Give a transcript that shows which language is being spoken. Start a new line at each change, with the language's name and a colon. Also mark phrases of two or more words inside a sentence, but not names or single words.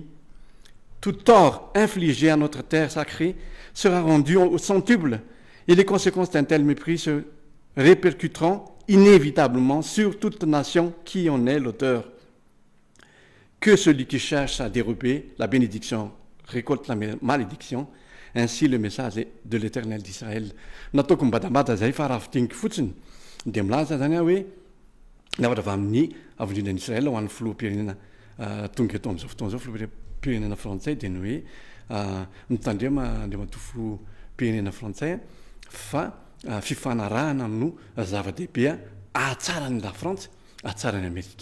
French: Tout tort infligé à notre terre sacrée sera rendu au centuple et les conséquences d'un tel mépris se répercuteront inévitablement sur toute nation qui en est l'auteur. Que celui qui cherche à dérober la bénédiction récolte la malédiction, ainsi le message de l'Éternel d'Israël.
Malagasy: Natoko mbadambada zay fa raha fiteniky fotsiny dia milaza zany hoe navatra avy amin'ny avondrinan'Israël ho an'ny filoham-pirenena tonga eto amin'izao fotoana izao filoham-pirenena frantsay dia ny hoe mitandrema dia matofo pirenena frantsay fa fifanarahana no zava-dehibe ahatsarany la Frantsa ahatsarany Amerika.